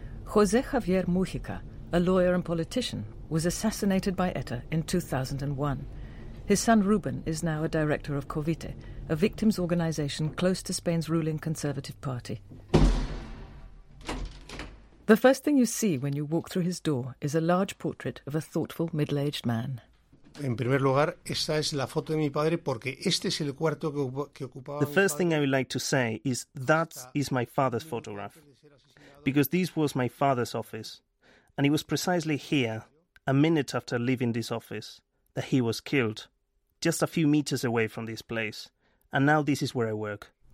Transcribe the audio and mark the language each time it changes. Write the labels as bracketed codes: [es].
[en] José Javier Mujica, a lawyer and politician, was assassinated by ETA in 2001. His son Ruben is now a director of COVITE, a victims' organisation close to Spain's ruling Conservative Party. The first thing you see when you walk through his door is a large portrait of a thoughtful middle-aged man. [es] En primer lugar, esta es la foto de mi padre porque este es el cuarto que ocupaba. [en] The first thing I would like to say is that is my father's photograph, because this was my father's office, and it was precisely here, a minute after leaving this office, that he was killed, just a few meters away from this place, and now this is where I work.